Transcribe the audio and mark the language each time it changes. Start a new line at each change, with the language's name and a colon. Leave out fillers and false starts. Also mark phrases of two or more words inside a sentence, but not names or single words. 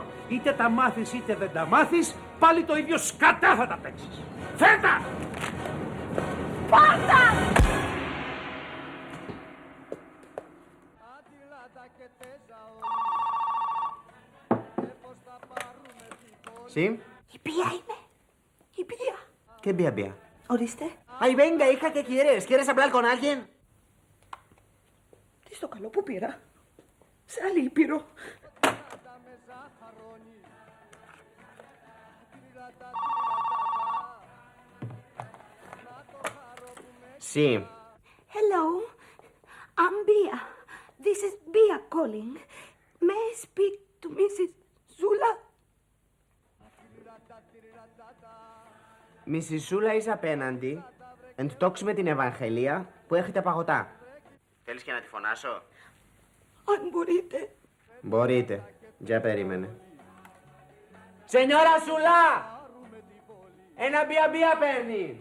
Greek: Είτε τα μάθεις είτε δεν τα μάθεις, πάλι το ίδιο σκατά θα τα παίξεις! Φέρτα! Πάρτα!
Spanish: Sí,
Greek: Η Πία είμαι! Η Πία!
Spanish: ¿qué vía, vía?
Greek: Ορίστε.
Spanish: Ay, venga, hija, ¿qué quieres? ¿Quieres hablar con alguien?
Greek: Τι στο καλό που πήρα. Σε άλλη ήπειρο.
Spanish: Sí.
English: Hello, I'm Bia. This is Bia calling. May I speak to Mrs. Zula?
Greek: Μισή Σούλα είσαι απέναντι. Εν τόξι με την Ευαγγελία που έχει τα παγωτά. Θέλεις και να τη φωνάσω? Αν μπορείτε. Μπορείτε. Για περίμενε. Σενιόρα Σουλά! Ένα μπία παίρνει.